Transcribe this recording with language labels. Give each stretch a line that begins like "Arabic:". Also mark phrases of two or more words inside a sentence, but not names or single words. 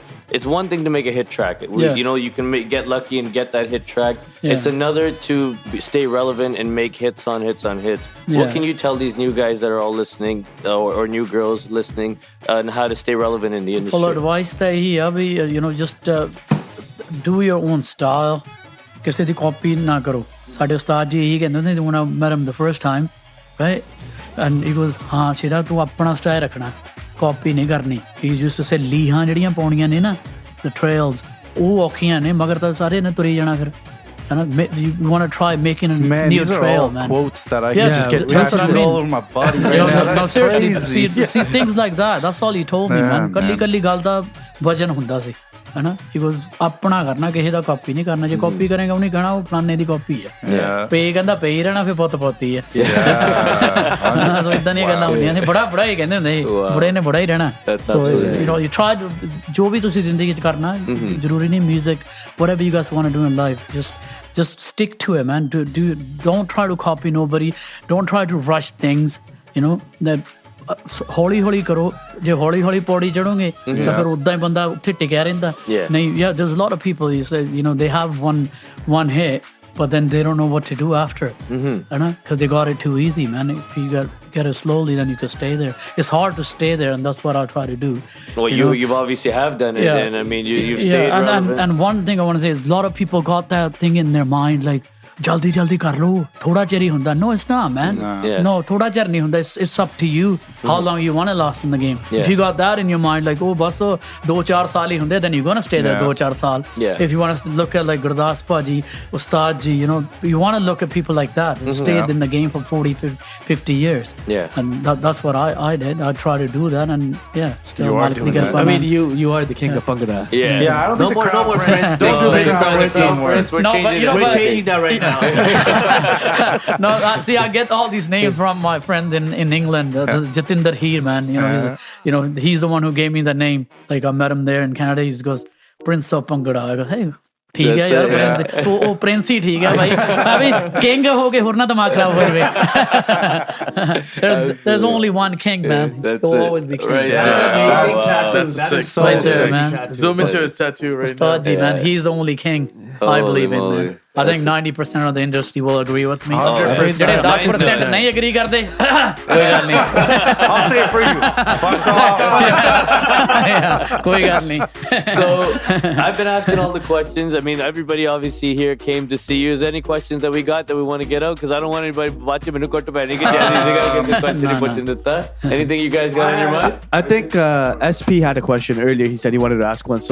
English: It's one thing to make a hit track. You know, you can get lucky and get that hit track. Yeah. It's another to stay relevant and make hits on hits on hits. Yeah. What can you tell these new guys that are all listening or new girls listening on how to stay relevant in the industry? Well, advice that you know, just do your own style.
Punjabi: ਕਿਸੇ ਦੀ copy ਨਾ ਕਰੋ. ਸਾਡੇ ਉਸਤਾਦ ਜੀ ਇਹੀ ਕਹਿੰਦੇ ਹੁੰਦੇ
English: when I met him the first time, right? And he goes,
Punjabi: ਹਾਂ ਸ਼ੇਰਾ ਤੂੰ ਆਪਣਾ ਸਟਾਈਲ ਰੱਖਣਾ, ਕਾਪੀ ਨਹੀਂ ਕਰਨੀ.
English: He used to say
Punjabi: ਲੀਹਾਂ ਜਿਹੜੀਆਂ ਪਾਉਣੀਆਂ ਨੇ ਨਾ,
English: the trails,
Punjabi: ਉਹ ਔਖੀਆਂ ਨੇ ਮਗਰ ਤਾਂ ਸਾਰੇ ਨੇ ਤੁਰੀ ਜਾਣਾ ਫਿਰ.
English: And you want to try making a new these trail, are all man. quotes that I can just get tattooed all over my body right now. No, seriously, see things like that. That's all he told me, man.
Punjabi: ਕੱਲੀ ਗੱਲ ਦਾ ਵਜਨ ਹੁੰਦਾ ਸੀ. ਹਨਾ
English: he goes
Punjabi: ਆਪਣਾ ਕਰਨਾ ਕਿਸੇ ਦਾ ਕਾਪੀ ਨਹੀਂ ਕਰਨਾ ਜੇ ਕਾਪੀ ਕਰੇਗਾ ਉਹਨੇ ਕਹਿਣਾ ਉਹ ਫਲਾਣੇ ਦੀ ਕਾਪੀ ਹੈ ਪੇ ਕਹਿੰਦਾ ਪੇ ਹੀ ਰਹਿਣਾ ਫਿਰ ਪੁੱਤ ਪੋਤੀ ਹੈ ਸੋ ਇਦਾਂ ਦੀਆਂ ਗੱਲਾਂ ਹੁੰਦੀਆਂ ਸੀ ਬੜਾ ਹੀ ਕਹਿੰਦੇ ਹੁੰਦੇ ਸੀ ਬੜੇ ਨੇ ਬੜਾ ਹੀ ਰਹਿਣਾ ਸੋ
English: you try
Punjabi: ਜੋ ਵੀ ਤੁਸੀਂ ਜ਼ਿੰਦਗੀ 'ਚ ਕਰਨਾ ਜ਼ਰੂਰੀ ਨਹੀਂ
English: music whatever you guys want to do in life just stick to it, man. Don't try to copy nobody. Don't try to rush things, you know, that
Punjabi: ਹੌਲੀ ਕਰੋ ਜੇ ਹੌਲੀ ਪੌੜੀ ਚੜੋਗੇ ਤਾਂ ਫਿਰ ਉਦਾਂ ਹੀ ਬੰਦਾ ਉੱਥੇ ਟਿਕਿਆ ਰਹਿੰਦਾ ਨਹੀਂ
English: there's a lot of people you know they have one hit but then they don't know what to do after because they got it too easy, man. If you get it slowly then you can stay there. It's hard to stay there and that's what I try to do. Well, you've obviously have done it and I mean you've stayed relevant. And one thing I want to say is a lot of people got that thing in their mind like
Punjabi: ਜਲਦੀ ਕਰ ਲਓ ਥੋੜਾ ਚਿਰ ਹੀ ਹੁੰਦਾ
English: no it's not, man.
Punjabi: No ਥੋੜਾ ਚਿਰ ਨਹੀਂ ਹੁੰਦਾ.
English: It's up to you how long you want to last in the game. If you got that in your mind like oh
Punjabi: ਬਸ 2-4 ਸਾਲ ਹੀ ਹੁੰਦੇ
English: then you're gonna stay there 2-4 ਸਾਲ. If you want to look at like Gurdas Paji, Ustaad ji, you know, you want to look at people like that who stayed in the game for 40-50 years. And that's what I did. I try to do that and still you are doing that. I mean you are the king of Bhangra. I don't think no more Prince. Don't do Prince anymore. We're changing that right now. No, see, I get all these names from my friend in England, Jatinder Heer, man. You know, he's the one who gave me the name. Like I met him there in Canada. He goes, Prince of Bhangra. I go, hey.
Hindi: ठीक है यार तो वो प्रिंस ही ठीक है भाई अभी किंग हो के होना दिमाग खराब हो जाए.
English: There's only one king, man. There'll always be king. That's right there, man. Zoom into his tattoo right now. Ustaad ji, man, he's the only king. I believe in, man. I think 90% of the industry will agree with me. 100%.
Hindi: 10% नहीं agree करते कोई बात नहीं.
English: I'll say it for you. Fuck off.
Hindi: कोई बात नहीं.
English: So I've been asking all the questions. I mean, everybody obviously here came to see you. Is there any questions that we got that we want to get out? Because I don't want anybody watching me to go to bed. Anything you guys got on your mind? I think SP had a question earlier. He said he wanted to ask one.